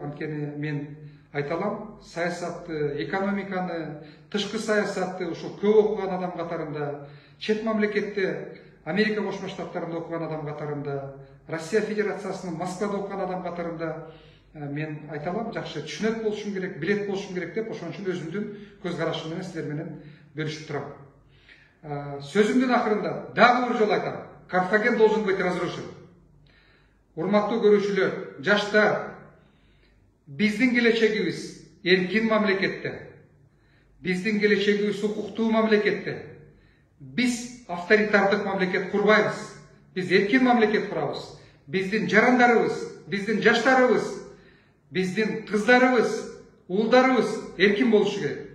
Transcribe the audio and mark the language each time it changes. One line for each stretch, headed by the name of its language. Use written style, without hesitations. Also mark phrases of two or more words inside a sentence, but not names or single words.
Kyrgyz: Анткени мен айта алам, саясатты, экономиканы, тышкы саясатты ушул көп окуган адам катарында, чет мамлекетте, Америка Кошмо Штаттарында окуган адам катарында, Россия Федерациясынын Москвада окуган адам катарында мен айта алам, жакшы түшүнөт болушум керек, билет болушум керек деп, ошон үчүн өзүмдүн көз карашым менен силер менен бөлүшүп турам. Сөзүмдүн акырында дагы бир жолу айтам.
Russian: Карфаген должен быть разрушен.
Kyrgyz: Урматтуу көрүүчүлөр, жаштар, биздин келечегибиз эркин мамлекетте, биздин келечегибиз укуктуу мамлекетте. Биз авторитардык мамлекет курбайбыз. Биз эркин мамлекет курабыз. Биздин жарандарыбыз, биздин жаштарыбыз, биздин кыздарыбыз, уулдарыбыз эркин болушу керек.